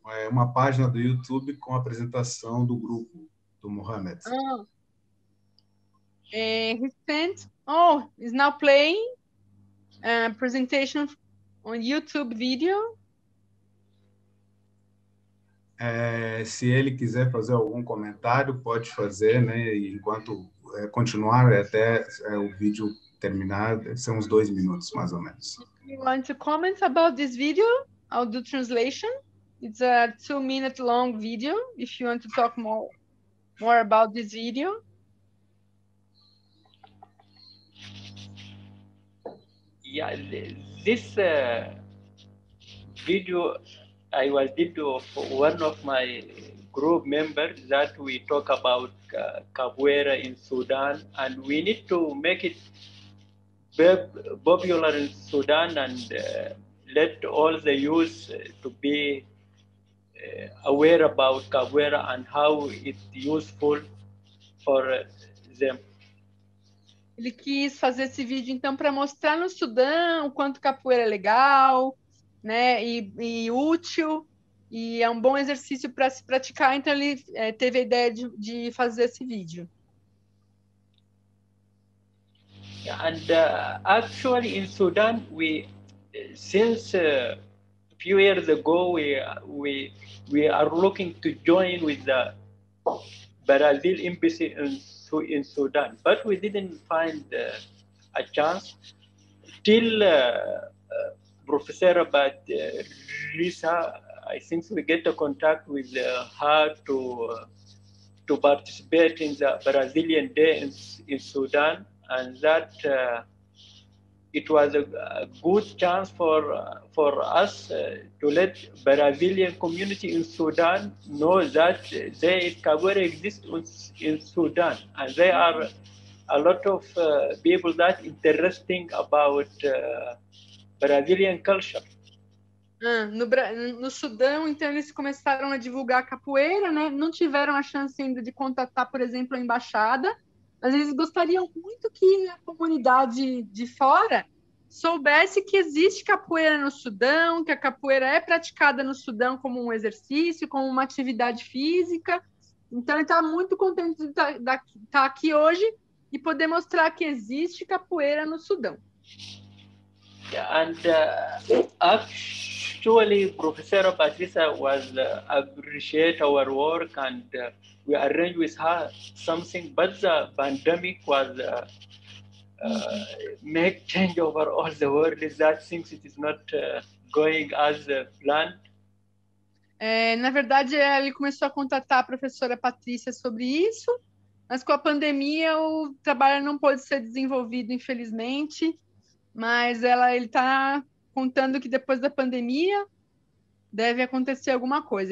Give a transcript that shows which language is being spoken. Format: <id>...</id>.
<pt>Uma página do YouTube com a apresentação do grupo do Muhammad.</pt> <en>He sent. Oh, is now playing a presentation on YouTube video.</en> <pt>Se ele quiser fazer algum comentário, pode fazer, né? E enquanto continuar até o vídeo terminar, são uns 2 minutos, mais ou menos.</pt> <en>If you want to comment about this video, I'll do translation. It's a 2-minute long video. If you want to talk more about this video. Yeah, this video I was did of one of my group members that we talk about capoeira in Sudan, and we need to make it popular in Sudan and let all the youth to be aware about capoeira and how it's useful for them.</en> <pt>Ele quis fazer esse vídeo, então, para mostrar no Sudão o quanto capoeira é legal, né, e útil, e é um bom exercício para se praticar, então ele teve a ideia de fazer esse vídeo.</pt> <en>And actually in Sudan, since a few years ago, we are looking to join with the Brazil embassy in Sudan, but we didn't find a chance till Professor Patricia, I think we get a contact with her to participate in the Brazilian Day in Sudan, and that it was a good chance for us to let Brazilian community in Sudan know that capoeira exists in Sudan, and there are a lot of people that interesting about Brazilian culture.</en> <pt>No Sudão, então, eles começaram a divulgar a capoeira, né? Não tiveram a chance ainda de contatar, por exemplo, a embaixada, mas eles gostariam muito que a comunidade de fora soubesse que existe capoeira no Sudão, que a capoeira é praticada no Sudão como um exercício, como uma atividade física. Então, ele está muito contente de estar aqui hoje e poder mostrar que existe capoeira no Sudão.</pt> <en>And actually, Professor Patricia was appreciate our work, and we arranged with her something, but the pandemic was make change over all the world. Is that things it is not going as planned?</en> <pt>Na verdade, ele começou a contatar a professora Patrícia sobre isso, mas com a pandemia o trabalho não pôde ser desenvolvido, infelizmente. Mas ele está contando que depois da pandemia deve acontecer alguma coisa.</pt>